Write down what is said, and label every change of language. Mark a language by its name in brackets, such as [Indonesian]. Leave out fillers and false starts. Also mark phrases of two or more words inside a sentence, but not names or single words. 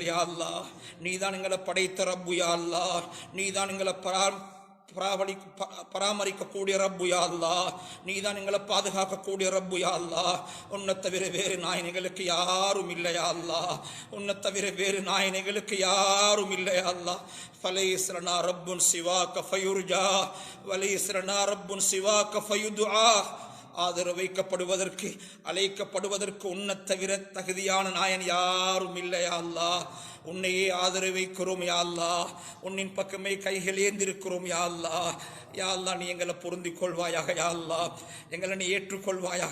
[Tamil] யா அல்லாஹ், நீதான் எங்களை படைத்த ரப்பு. யா அல்லாஹ், நீதான் எங்களை பராமரிக்கக்கூடிய ரப்பு. யா அல்லாஹ், நீதான் எங்களை பாதுகாக்கக்கூடிய ரப்பு. யா அல்லாஹ், உன்னை தவிர வேறு நாயனைகளுக்கு யாரும் இல்லை. யா அல்லாஹ், உன்னை தவிர வேறு நாயனைகளுக்கு யாரும் இல்லை. யா அல்லாஹ், [Arabic] فليس لنا رب سواك فيرجى وليس لنا رب سواك فيدعى. [Tamil] ஆதரவு வைக்கப்படுவதற்கு, அழைக்கப்படுவதற்கு உன்னை தவிர தகுதியான நாயன் யாரும் இல்லை. யா அல்லாஹ், உன்னையே ஆதரவு வைக்கிறோம். யா அல்லாஹ், உன்னின் பக்கமே கைகள் ஏந்திருக்கிறோம். யா அல்லாஹ், யா அல்லாஹ், நீ எங்களை பொருந்திக் கொள்வாயாக. யா அல்லாஹ், எங்களை நீ ஏற்றுக்கொள்வாயாக.